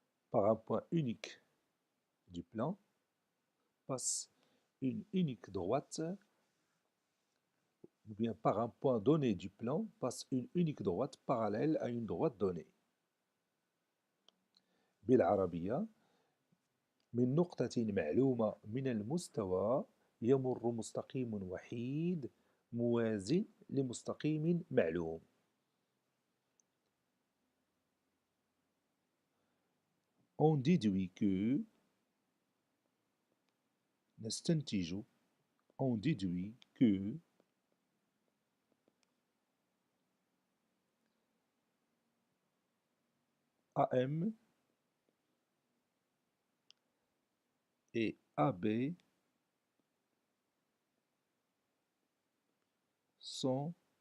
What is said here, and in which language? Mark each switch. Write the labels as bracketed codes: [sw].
[fr] Par un point unique du plan passe une unique droite, ou bien par un point donné du plan passe une unique droite parallèle à une droite donnée. [ar] بالعربية من نقطة معلومة من المستوى يمر مستقيم وحيد موازٍ لمستقيم معلوم. [fr] On déduit que [ar] نستنتج [fr] on déduit que AM et AB sont